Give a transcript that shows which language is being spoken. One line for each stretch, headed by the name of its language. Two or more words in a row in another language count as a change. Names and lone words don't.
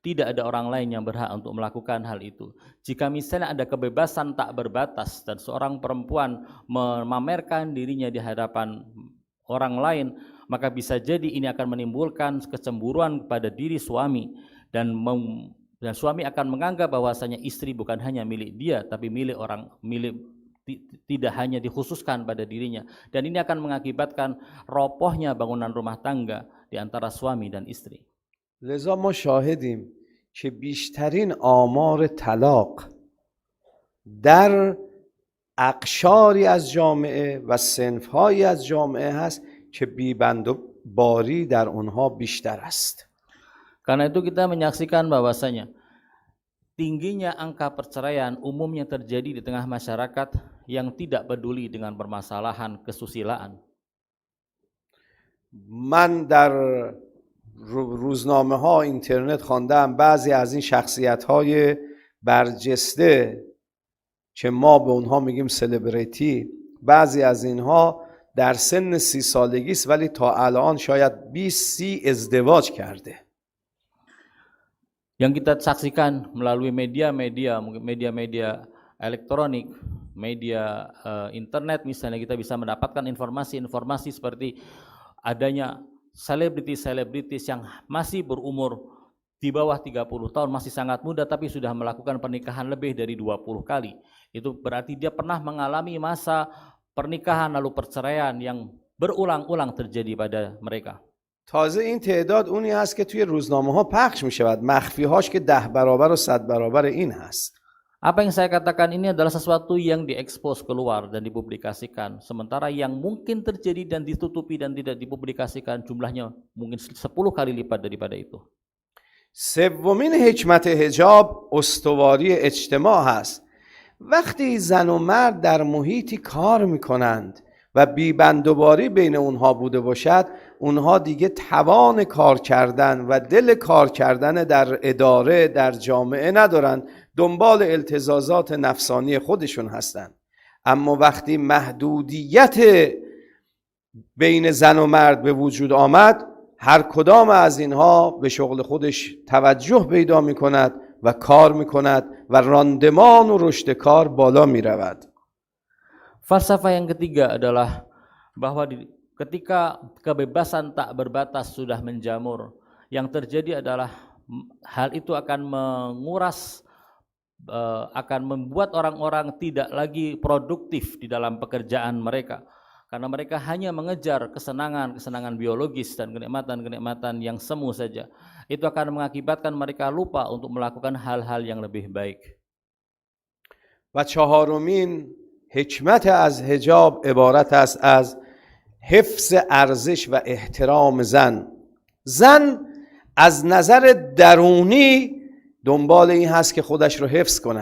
Indonesian: Tidak ada orang lain yang berhak untuk melakukan hal itu. Jika misalnya ada kebebasan tak berbatas dan seorang perempuan memamerkan dirinya di hadapan orang lain, maka bisa jadi ini akan menimbulkan kecemburuan kepada diri suami dan suami akan menganggap bahwasanya istri bukan hanya milik dia tapi tidak hanya dikhususkan pada dirinya, dan ini akan mengakibatkan robohnya bangunan rumah tangga di antara suami dan istri.
Persian: لذا ما شاهدیم که بیشترین آمار طلاق در اقشاری از جامعه و صنف‌هایی از جامعه هست که بی‌بندوباری در اونها بیشتر است.
Indonesian: Karena itu kita menyaksikan bahwasanya tingginya angka perceraian umumnya terjadi di tengah masyarakat yang tidak peduli dengan permasalahan kesusilaan.
Persian: من در روزنامه ها اینترنت خواندم بعضی از این شخصیت های برجسته که ما به اونها میگیم سلبریتی، بعضی از اینها در سن 30 سالگی است ولی تا الان شاید 20-30 ازدواج کرده.
Indonesian: Yang kita saksikan melalui media elektronik, media internet misalnya, kita bisa mendapatkan informasi-informasi seperti adanya selebritis yang masih berumur di bawah 30 tahun, masih sangat muda tapi sudah melakukan pernikahan lebih dari 20 kali. Itu berarti dia pernah mengalami masa pernikahan lalu perceraian yang berulang-ulang terjadi pada mereka.
Persian: تازه این تعداد اونی هست که توی روزنامه ها پخش می شود، مخفی هاش که 10 برابر و 100 برابر این هست.
Indonesian: Apa yang saya katakan ini adalah sesuatu yang diekspos keluar dan dipublikasikan, sementara yang mungkin terjadi dan ditutupi dan tidak dipublikasikan jumlahnya mungkin 10 kali lipat daripada itu.
Persian: سومین حکمت حجاب استواری اجتماع هست. وقتی زن و مرد در محیطی کار میکنند و بی‌بندوباری بین اونها بوده باشد، اونها دیگه توان کار کردن و دل کار کردن در اداره، در جامعه ندارن، دنبال التزازات نفسانی خودشون هستن. اما وقتی محدودیت بین زن و مرد به وجود آمد، هر کدام از اینها به شغل خودش توجه پیدا میکند و کار میکند و راندمان و رشد کار بالا میرود.
Indonesian: Falsafah yang ketiga adalah bahwa ketika kebebasan tak berbatas sudah menjamur, yang terjadi adalah hal itu akan menguras, akan membuat orang-orang tidak lagi produktif di dalam pekerjaan mereka, karena mereka hanya mengejar kesenangan biologis dan kenikmatan yang semu saja. Itu akan mengakibatkan mereka lupa untuk melakukan hal-hal yang lebih baik.
Persian: و چهارمین حکمت از حجاب عبارت است از حفظ ارزش و احترام زن. زن از نظر درونی دنبال این هست که خودش رو حفظ کند.